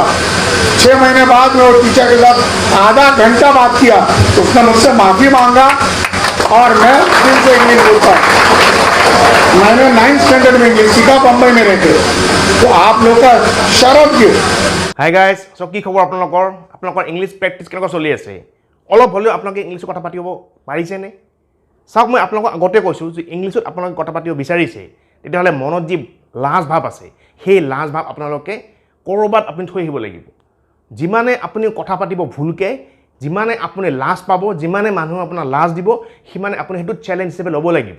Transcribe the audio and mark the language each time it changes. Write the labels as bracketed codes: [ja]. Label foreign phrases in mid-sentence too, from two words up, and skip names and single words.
[hi] 6 महीने बाद मैं वो टीचर के साथ आधा घंटा बात किया, तो उसने मुझसे माफ़ी मांगा और मैं दिल से इंग्लिश बोलता हूँ। मैंने 9th स्टैंडर्ड में इंग्लिश सीखा, बम्बई में रहते। तो आप लोग का शर्म क्यों? [en] Hi guys, so [as] কি খবৰ আপোনালোকৰ ইংলিছ প্ৰেক্টিছ কেনেকুৱা চলি আছে? অলপ হ'লেও আপোনালোকে ইংলিছত কথা পাতিব পাৰিছেনে? চাওক, মই আপোনালোকক আগতে কৈছোঁ যে ইংলিছত আপোনালোকে কথা পাতিব বিচাৰিছে, তেতিয়াহ'লে মনত যি লাজ ভাৱ আছে সেই লাজ ভাৱ আপোনালোকে ক'ৰবাত আপুনি থৈ আহিব লাগিব। যিমানে আপুনি কথা পাতিব ভুলকৈ, যিমানে আপুনি লাজ পাব, যিমানে মানুহে আপোনাৰ লাজ দিব, সিমানে আপুনি সেইটো চেলেঞ্জ হিচাপে ল'ব লাগিব।